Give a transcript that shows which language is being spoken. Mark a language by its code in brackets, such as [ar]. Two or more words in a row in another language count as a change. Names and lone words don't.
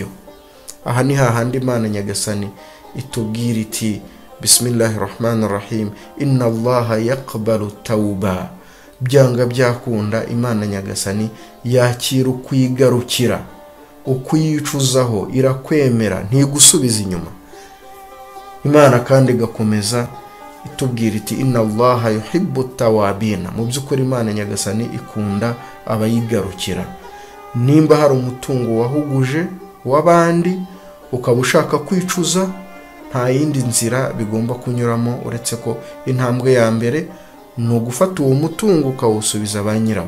[rw] Aha ni hahandi Imana Nyagasani itubwira iti [ar] بسم الله الرحمن الرحيم إن الله يقبل التوبة. [rw] Byanga byakunda Imana Nyagasani yakira ukwigarukira, ukwicuzaho, irakwemera, ntigusubiza inyuma. Imana kandi igakomeza itubwira iti [ar] إن الله يحب التوابين. [rw] Mu by'ukuri Imana Nyagasani ikunda abayigarukira. Nimba hari umutungo wahuguje w'abandi ukaba ushaka kwicuza, nta yindi nzira bigomba kunyuramo uretse ko intambwe ya mbere ni ugufata uwo mutungo ukawusubiza ba nyirawo.